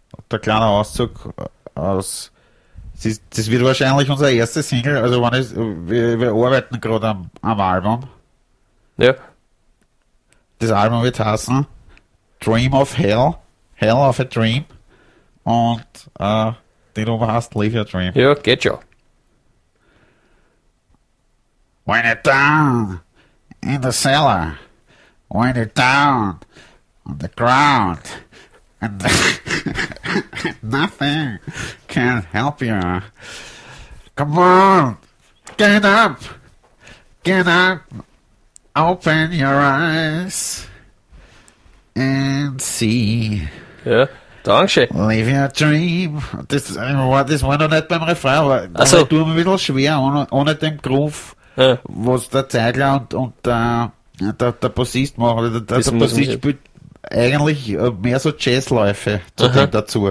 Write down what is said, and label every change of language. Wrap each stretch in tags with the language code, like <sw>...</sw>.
<de>Der kleine Auszug aus. Das wird wahrscheinlich unser erster Single, also wir arbeiten gerade am Album. Ja. Das Album wird heißen Dream of Hell. Hell of a Dream und den Oma heißt Live Your Dream. Ja, geht schon.</de> <en>When you're down in the cellar, when you're down on the ground, and nothing can help you. Come on, get up, open your eyes and see.</en> <de>Ja, danke schön.</de> <en>Live your dream.</en> <de>Das war noch nicht beim Refrain, aber also, das tut mir ein bisschen schwer, ohne den Groove, was der Zeigler und der Bassist machen. Der Bassist spielt eigentlich mehr so Jazzläufe dazu.</de>